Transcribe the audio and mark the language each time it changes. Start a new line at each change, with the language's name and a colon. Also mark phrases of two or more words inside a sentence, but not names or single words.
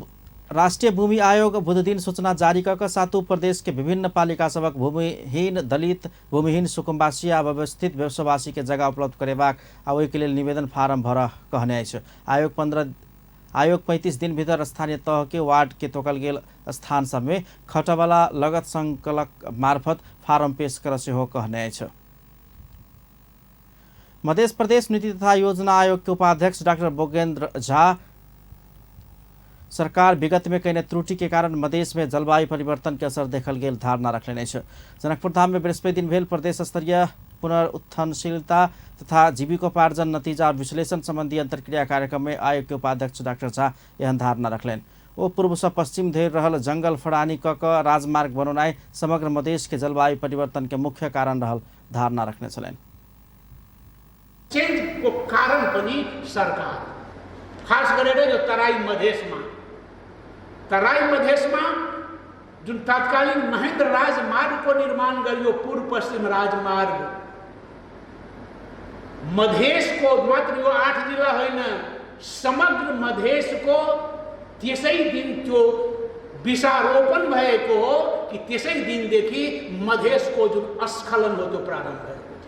Maithili: राष्ट्रीय भूमि आयोग बुध दिन सूचना जारी कर सातों प्रदेश के विभिन्न पालिका सबक भूमिहीन दलित, भूमिहीन सुकुम्बासी आ व्यवस्थित व्यवसायवासी के जगह उपलब्ध करेबाक आ ओहि के लेल निवेदन फार्म भर कहने अछि। आयोग 35 दिन भीतर स्थानीय तह के वार्ड के तोकल गेल स्थान सब में खटवाला लगत संकलक मार्फत फार्म पेश कर सेहो कहने अछि। मध्य प्रदेश नीति तथा योजना आयोग के उपाध्यक्ष डॉक्टर बोगेन्द्र झा सरकार विगत में कईने त्रुटि के कारण मधेश में जलवायु परिवर्तन के असर देखल गेल धारणा रखले अछि। जनकपुर धाम में बृहस्पति दिन भेल प्रदेश स्तरीय पुनरुत्थानशीलता तथा जीविकोपार्जन नतीजा विश्लेषण संबंधी अंतर्क्रिया कार्यक्रम में आयोग के उपाध्यक्ष डॉक्टर झा एहन धारणा रखलेन। ओ पूर्व से पश्चिम धरि रहल जंगल फड़ानी क राजमार्ग बनौनाई समग्र मधेश के जलवायु परिवर्तन के मुख्य कारण रहल धारणा रखने छलेन।
Nepali: चेंज को कारण पनि सरकार खास गरेर जो तराई मधेसमा जुन तत्कालीन महेन्द्र राजमार्ग को निर्माण गरियो पूर्व पश्चिम राजमार्ग मधेस को मात्र यो 8 जिला होइन समग्र मधेस को त्यसै दिन त्यो विषारोपण भएको हो कि त्यसै दिनदेखि मधेस को जुन अस्खलन हो त्यो प्रारम्भ भयो।